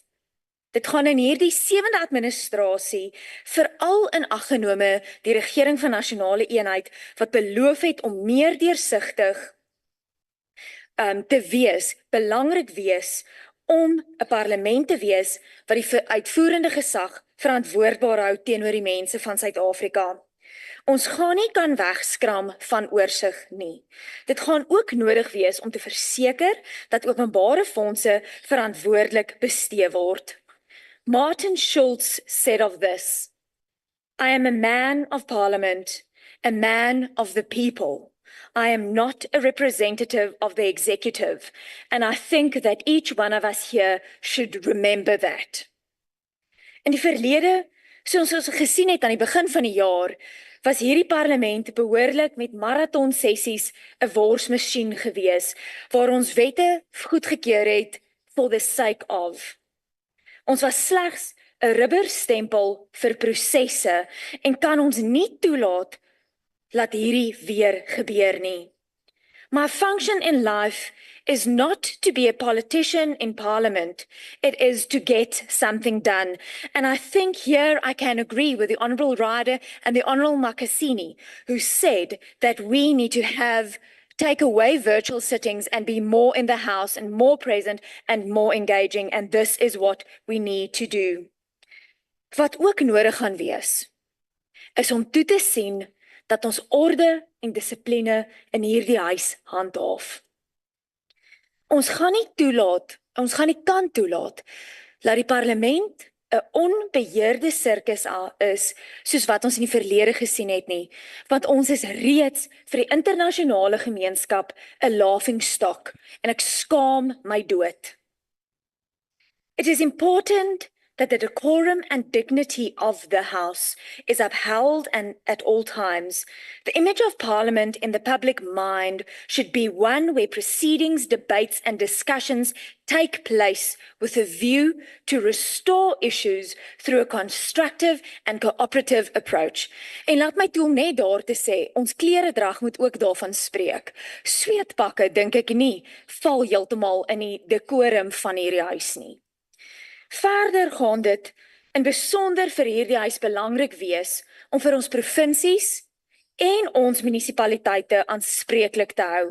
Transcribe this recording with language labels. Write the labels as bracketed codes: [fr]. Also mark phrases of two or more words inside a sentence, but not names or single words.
[af] Dit gaan in hierdie 7de administrasie veral in ag genome die regering van nasionale eenheid wat beloof het om meer deursigtig te wees, belangrik wees om 'n parlement te wees wat die uitvoerende gesag verantwoordbaar hou teenoor die mense van Suid-Afrika. Ons gaan nie kan wegskram van oorsig nie. Dit gaan ook nodig wees om te verseker dat openbare fondse verantwoordelik bestee word. [en] Martin Schulz said of this, "I am a man of parliament, a man of the people. I am not a representative of the executive, and I think that each one of us here should remember that." [af] In die verlede, soos ons gesien het aan die begin van die jaar, was hierdie parlement behoorlik met marathon sessies 'n worsmasjien gewees, waar ons wette goedgekeur het [en] for the sake of. [af] Ons was slegs 'n rubberstempel vir prosesse en kan ons nie toelaat dat hierdie weer gebeur nie. [en] My function in life is not to be a politician in parliament. It is to get something done. And I think here I can agree with the Honourable Ryder and the Honourable Makasini, who said that we need to take away virtual sittings and be more in the House and more present and more engaging. And this is what we need to do. [af] Wat ook nodig gaan wees, is om toe te sien dat ons orde en dissipline in hierdie huis handhaaf. Ons gaan nie kan toelaat dat die parlement 'n onbeheerde sirkus is, soos wat ons in die verlede gesien het nie, want ons is reeds vir die internasionale gemeenskap 'n laughingstock en ek skaam my dood. [en] It is important that the decorum and dignity of the House is upheld and at all times. The image of Parliament in the public mind should be one where proceedings, debates and discussions take place with a view to restore issues through a constructive and cooperative approach. [af] En laat my toe om net daar te sê, ons kleredrag moet ook daarvan spreek. Sweetpakke, dink ek nie, val heeltemal in die decorum van hierdie huis nie. Verder gaan dit in besonder vir hierdie huis belangrik wees om vir ons provinsies en ons munisipaliteite aanspreeklik te hou.